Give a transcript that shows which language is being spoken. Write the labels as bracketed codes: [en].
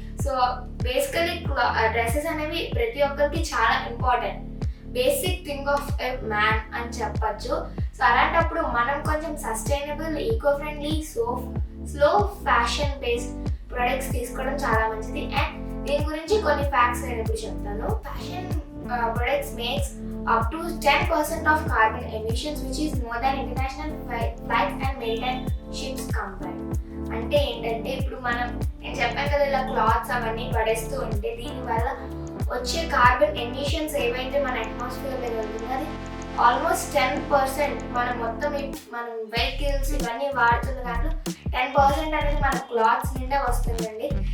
[te] So basically dresses అనేవి ప్రతి ఒక్కరికి చాలా important, basic thing of a man అని చెప్పచ్చు. సో అలాంటప్పుడు మనం కొంచెం sustainable, eco friendly, slow fashion based products తీసుకోవడం చాలా మంచిది. అండ్ దీని గురించి కొన్ని ఫ్యాక్ట్స్ నేను ఇప్పుడు చెప్తాను. [en] Fashion products makes up to 10% of carbon emissions, which is more than international flights and maritime ships combined. [te] అంటే ఏంటంటే ఇప్పుడు నేను చెప్పాను కదా ఇలా క్లాత్స్ అవన్నీ పడేస్తూ ఉంటే దీనివల్ల వచ్చే కార్బన్ ఎమిషన్స్ ఏవైతే మన అట్మాస్ఫియర్లో వెళ్తుందో అది ఆల్మోస్ట్ 10%. మనం వెహికల్స్ ఇవన్నీ వాడుతున్న దాంట్లో 10% అనేది మన క్లాత్స్ నిండా వస్తుందండి.